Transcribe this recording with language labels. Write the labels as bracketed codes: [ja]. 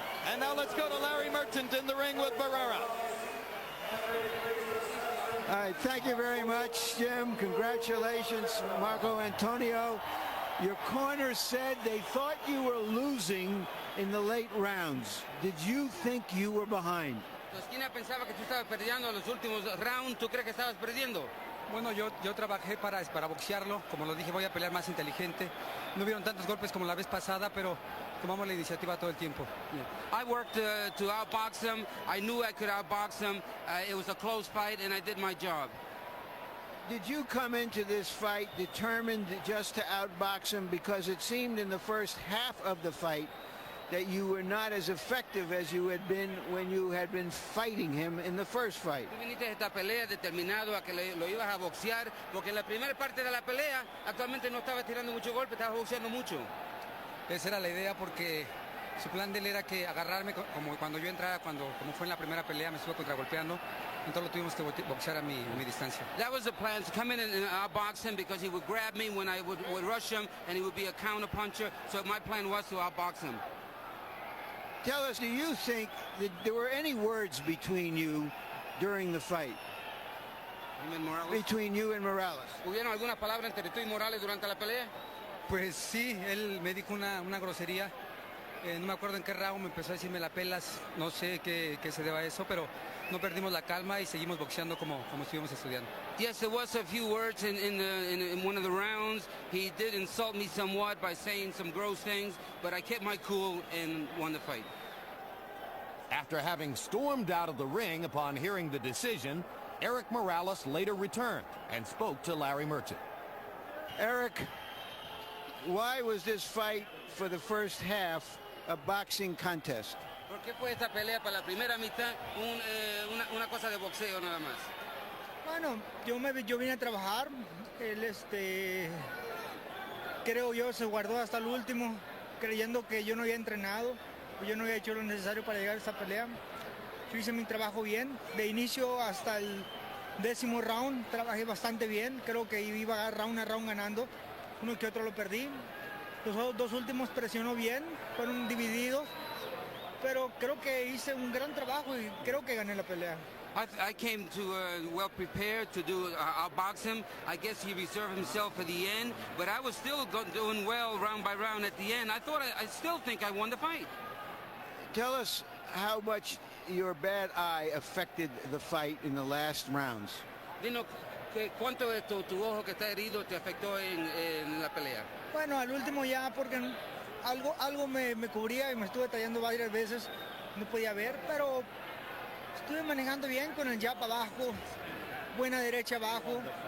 [en] And now let's go to Larry Merchant in the ring with Barrera. All right, thank you very much, Jim. Congratulations, Marco Antonio. Your corner said they thought you were losing in the late rounds. Did you think you were behind? [es] Tu esquina pensaba que tú estabas perdiendo en los últimos rounds. ¿Tú crees que estabas perdiendo? Bueno, yo trabajé para boxearlo. Como lo dije, voy a pelear más inteligente. No hubieron tantos golpes como la vez pasada, pero tomamos la iniciativa todo el tiempo. [en] I worked to outbox him. I knew I could outbox him. It was a close fight, and I did my job. Did you come into this fight determined just to outbox him? Because it seemed in the first half of the fight that you were not as effective as you had been when you had been fighting him in the first fight. [es] Tú viniste a esta pelea determinado a que lo ibas a boxear, porque en la primera parte de la pelea actualmente no estabas tirando mucho golpe, estabas boxeando mucho. Esa era la idea, porque su plan de él era que agarrarme como cuando yo entraba, como fue en la primera pelea, me estuvo contragolpeando. Entonces lo tuvimos que boxear a mi distancia. [en] That was the plan, to come in and outbox him, because he would grab me when I would rush him, and he would be a counter puncher. So my plan was to outbox him. Tell us, do you think that there were any words between you during the fight? Between you and Morales? [es] ¿Hubieron algunas palabras entre tú y Morales durante la pelea? Pues sí, él me dijo una grosería. No me acuerdo en qué round me empezó a decirme la pelas. No sé qué se deba a eso, pero no perdimos la calma y seguimos boxeando como estuvimos estudiando. [en] Yes, there was a few words in one of the rounds. He did insult me somewhat by saying some gross things, but I kept my cool and won the fight. After having stormed out of the ring upon hearing the decision, Erik Morales later returned and spoke to Larry Merchant. Erik, why was this fight for the first half a boxing contest. [es] ¿Por qué fue esta pelea para la primera mitad una cosa de boxeo nada más? Bueno, yo vine a trabajar, él creo yo se guardó hasta el último, creyendo que yo no había entrenado, yo no había hecho lo necesario para llegar a esta pelea. Yo hice mi trabajo bien, de inicio hasta el 10º round, trabajé bastante bien, creo que iba round a round ganando, uno que otro lo perdí. Los dos últimos presionó bien, fueron divididos, pero creo que hice un gran trabajo y creo que gané la pelea. [en] I came to well prepared to outbox him. I guess he reserved himself for the end, but I was still doing well round by round at the end. I still think I won the fight. Tell us how much your bad eye affected the fight in the last rounds. [es] Dino, ¿cuánto de tu ojo que está herido te afectó en la pelea? Bueno, al último ya porque algo me cubría y me estuve tallando varias veces, no podía ver, pero estuve manejando bien con el jab abajo, buena derecha abajo.